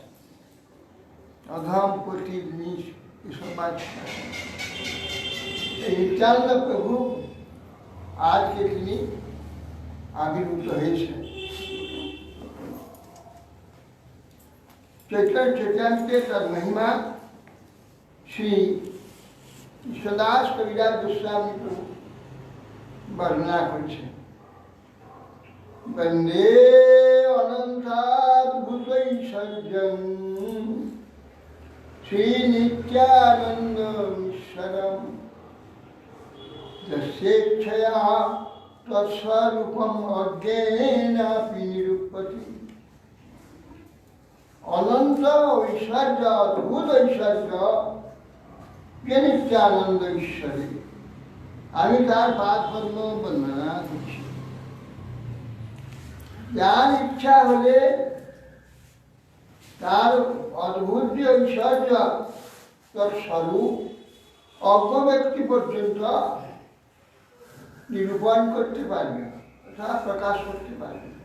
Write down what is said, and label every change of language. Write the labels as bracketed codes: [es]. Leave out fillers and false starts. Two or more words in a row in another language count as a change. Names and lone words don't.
[bn] অধম পতিত নীচ এসব বাচ্চা। এই নিত্যানন্দ প্রভু আজকে তিনি আবির্ভূত হয়েছেন। চৈতন্য চৈতন্য তদ মহিমা শ্রী কৃষ্ণদাস কবিরাজ গোস্বামী প্রভু বর্ণনা করেছেন। [sa] वंदे अनंताद्भुतैश्वर्यं श्री नित्यानन्दमीश्वरं यस्येच्छया तत्स्वरूपम् अज्ञेनापि निरूपति। [bn] অনন্ত ঐশ্বর্য, অদ্ভুত ঐশ্বর্য, যে নিত্যানন্দ ঈশ্বরে, আমি তার পাদ পদ্ম বন্দনা করছি। যার ইচ্ছা হলে তার অদ্ভুত যে ঐশ্বর্য, তার স্বরূপ অজ্ঞ ব্যক্তি পর্যন্ত নিরূপণ করতে পারবে, অর্থাৎ প্রকাশ করতে পারবে।